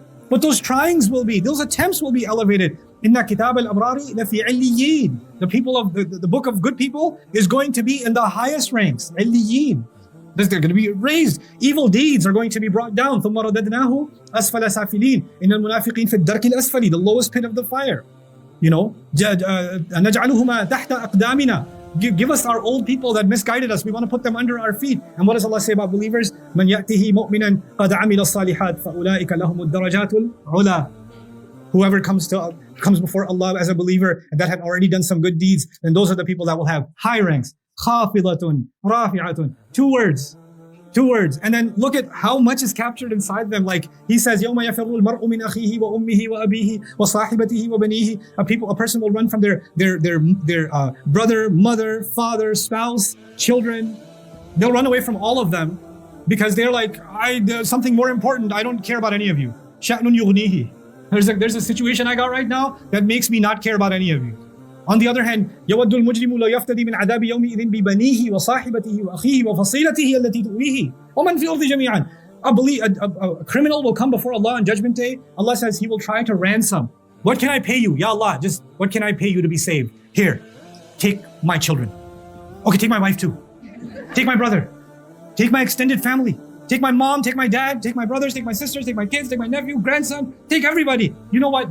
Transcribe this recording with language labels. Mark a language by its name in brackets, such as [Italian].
[English] But those tryings will be, those attempts will be elevated. [Arabic] Inna kitab al-abrari lafi illiyin. [English] The people of the book of good people is going to be in the highest ranks. Illiyin. They're going to be raised. Evil deeds are going to be brought down. [Arabic] ثم رددناه أسفل سافلين. إن المنافقين في الدرك الأسفل, [English] the lowest pit of the fire. You know, [Arabic] نجعلهما تحت أقدامنا. [English] Give us our old people that misguided us. We want to put them under our feet. And what does Allah say about believers? [Arabic] من يأته مؤمنا قد عمل الصالحات فأولئك لهم الدرجات العلى. [English] Whoever comes before Allah as a believer and that had already done some good deeds, then those are the people that will have high ranks. [Arabic] خافضة رافعة. [English] Two words. And then look at how much is captured inside them. Like he says, [Arabic] يوم يفر المرء من أخيه وأمه وأبيه وصاحبته وبنيه. [English] A person will run from their brother, mother, father, spouse, children. They'll run away from all of them because they're like, there's something more important. I don't care about any of you. [Arabic] شأن يغنيه. [English] There's a situation I got right now that makes me not care about any of you. On the other hand, [Arabic] يود المجرم لا يفتدي من عذاب يومئذ ببنيه وصاحبته وأخيه وفصيلته التي تؤويه ومن في الأرض جميعا. [English] A criminal will come before Allah on Judgment Day. Allah says He will try to ransom. What can I pay you? Ya Allah, just what can I pay you to be saved? Here, take my children. Okay, take my wife too. Take my brother. Take my extended family. Take my mom, take my dad, take my brothers, take my sisters, take my kids, take my nephew, grandson, take everybody. You know what?